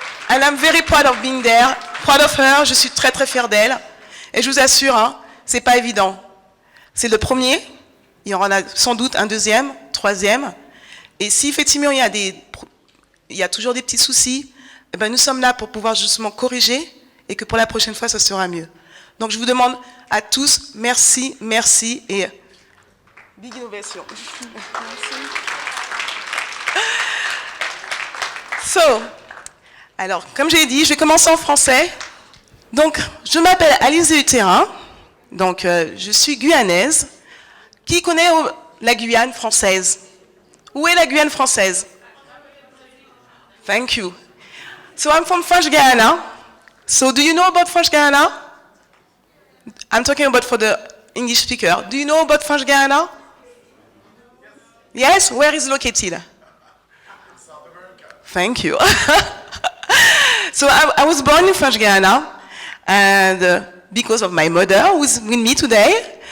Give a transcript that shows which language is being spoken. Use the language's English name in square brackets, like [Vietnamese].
[English] And I'm very proud of being there, proud of her. [French] Je suis très très fière d'elle. Et je vous assure, hein, c'est pas évident. C'est le premier, il y en a sans doute un deuxième, troisième. Et si effectivement il y a toujours des petits soucis, eh ben nous sommes là pour pouvoir justement corriger et que pour la prochaine fois, ça sera mieux. Donc je vous demande à tous, merci, merci et [English] big innovation. [French] Alors, comme j'ai dit, je vais commencer en français. Donc, je m'appelle Alice Hutérin. Donc, je suis guyanaise. Qui connaît la Guyane française? Où est la Guyane française? [English] Thank you. So, I'm from French Guiana. So, do you know about French Guiana? I'm talking about for the English speaker. Do you know about French Guiana? Yes? Where is it located? Thank you. So, I was born in French Guiana, and because of my mother, who's with me today.